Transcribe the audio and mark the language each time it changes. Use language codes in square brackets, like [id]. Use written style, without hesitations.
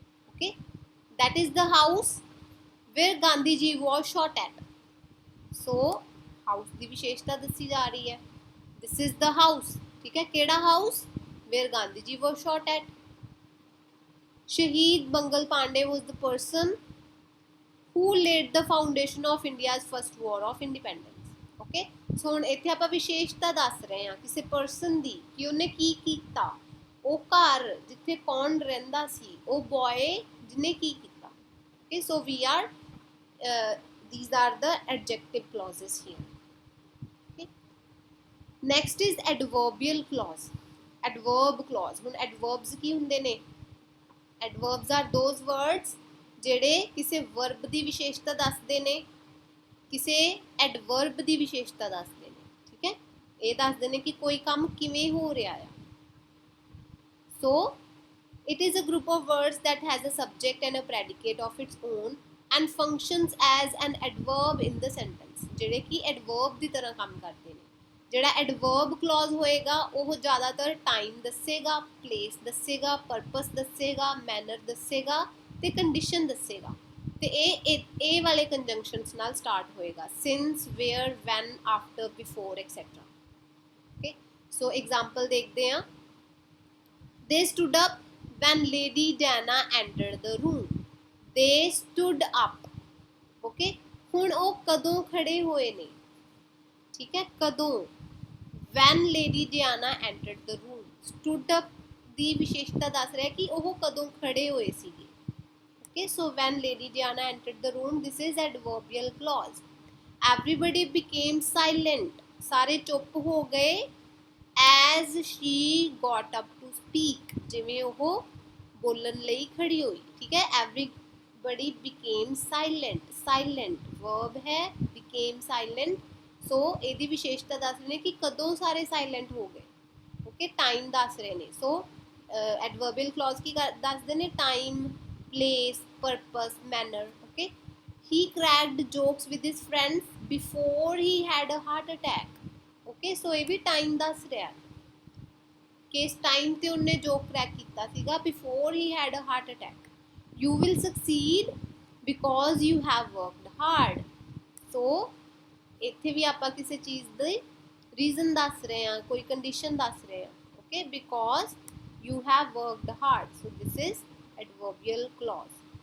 [en] okay, that is the house where Gandhi ji was shot at. [pa] so house ਦੀ ਵਿਸ਼ੇਸ਼ਤਾ ਦੱਸੀ ਜਾ ਰਹੀ ਹੈ. [en] this is the house, [pa] ਠੀਕ ਹੈ, ਕਿਹੜਾ [en] house? where Gandhi ji was shot at. Shahid Mangal Pandey was the person who laid the foundation of India's first war of independence. [pa] okay, so ਹੁਣ ਇੱਥੇ ਆਪਾਂ ਵਿਸ਼ੇਸ਼ਤਾ ਦੱਸ ਰਹੇ ਹਾਂ ਕਿਸੇ ਪਰਸਨ ਦੀ ਕਿ ਉਹਨੇ ਕੀ ਕੀਤਾ, ਉਹ ਘਰ ਜਿੱਥੇ ਕੌਣ ਰਹਿੰਦਾ ਸੀ, ਉਹ ਬॉय ਜਿਹਨੇ ਕੀ ਕੀਤਾ. [en] okay, so we are these are the adjective clauses here. okay, next is adverbial clause. adverb clause. [pa] ਹੁਣ adverbs ਕੀ ਹੁੰਦੇ ਨੇ? [en] adverbs are those words [pa] ਜਿਹੜੇ ਕਿਸੇ verb ਦੀ ਵਿਸ਼ੇਸ਼ਤਾ ਦੱਸਦੇ ਨੇ, ਕਿਸੇ adverb ਦੀ ਵਿਸ਼ੇਸ਼ਤਾ ਦੱਸਦੇ ਨੇ, ਠੀਕ ਹੈ. ਇਹ ਦੱਸਦੇ ਨੇ ਕਿ ਕੋਈ ਕੰਮ ਕਿਵੇਂ ਹੋ ਰਿਹਾ ਆ. [en] so it is a group of words that has a subject and a predicate of its own and functions as an adverb in the sentence. [pa] ਜਿਹੜੇ ਕਿ adverb ਦੀ ਤਰ੍ਹਾਂ ਕੰਮ ਕਰਦੇ ਨੇ. ਜਿਹੜਾ adverb clause ਹੋਏਗਾ ਉਹ ਜ਼ਿਆਦਾਤਰ time ਦੱਸੇਗਾ, place ਦੱਸੇਗਾ, purpose ਦੱਸੇਗਾ, manner ਦੱਸੇਗਾ ਤੇ condition ਦੱਸੇਗਾ. ਤੇ ਇਹ ਵਾਲੇ conjunctions ਨਾਲ start ਹੋਏਗਾ. [en] since, where, when, after, before, etc. okay, so example [pa] ਦੇਖਦੇ ਹਾਂ. [en] they stood up when Lady Diana entered the room. they stood up. [pa] okay, ਹੁਣ ਉਹ ਕਦੋਂ ਖੜੇ ਹੋਏ ਨੇ, ਠੀਕ ਹੈ, ਕਦੋਂ? [en] when Lady Diana entered the room. [pa] stood up ਦੀ ਵਿਸ਼ੇਸ਼ਤਾ ਦੱਸ ਰਿਹਾ ਕਿ ਉਹ ਕਦੋਂ ਖੜੇ ਹੋਏ ਸੀਗੇ. [en] okay, so when Lady Diana entered the room, this is adverbial clause. everybody became silent. [pa] ਸਾਰੇ ਚੁੱਪ ਹੋ ਗਏ [en] as she got up to speak. [pa] ਜਿਵੇਂ ਉਹ ਬੋਲਣ ਲਈ ਖੜੀ ਹੋਈ, ਠੀਕ ਹੈ. [en] everybody became silent. silent verb ਹੈ, became silent. [pa] so ਇਹਦੀ ਵਿਸ਼ੇਸ਼ਤਾ ਦੱਸ ਰਹੇ ਨੇ ਕਿ ਕਦੋਂ ਸਾਰੇ ਸਾਇਲੈਂਟ ਹੋ ਗਏ. ਓਕੇ, ਟਾਈਮ ਦੱਸ ਰਹੇ ਨੇ. ਸੋ adverbial clause ਕੀ ਦੱਸਦੇ ਨੇ? [en] time, place, purpose, manner. okay, he cracked jokes with his friends before he had a heart attack. [pa] okay, so ਇਹ ਵੀ time ਦੱਸ ਰਿਹਾ ਕਿ ਇਸ ਟਾਈਮ ਤੇ ਉਹਨੇ ਜੋਕ ਕ੍ਰੈਕ ਕੀਤਾ ਸੀਗਾ, [en] before he had a heart attack. you will succeed because you have worked hard. [pa] so ਇੱਥੇ ਵੀ ਆਪਾਂ ਕਿਸੇ ਚੀਜ਼ ਦੇ ਰੀਜ਼ਨ ਦੱਸ ਰਹੇ ਹਾਂ, ਕੋਈ ਕੰਡੀਸ਼ਨ ਦੱਸ ਰਹੇ ਹਾਂ. [en] okay, because you have worked hard. so this is adverbial clause.